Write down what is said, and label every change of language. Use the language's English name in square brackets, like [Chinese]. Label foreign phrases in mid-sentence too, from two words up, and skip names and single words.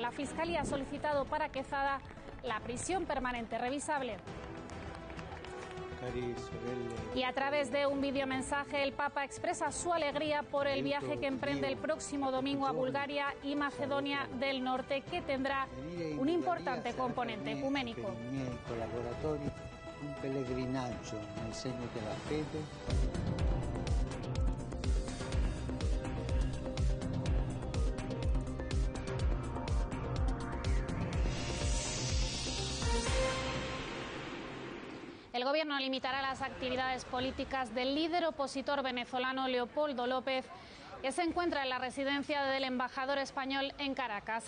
[Spanish] La Fiscalía ha solicitado para Quezada la prisión permanente revisable. Y a través de un videomensaje, el Papa expresa su alegría por el viaje que emprende el próximo domingo a Bulgaria y Macedonia del Norte, que tendrá un importante componente ecuménico. [Italian] Un pellegrinaggio nel segno della fede. [Spanish] El gobierno limitará las actividades políticas del líder opositor venezolano Leopoldo López, que se encuentra en la residencia del embajador español en Caracas.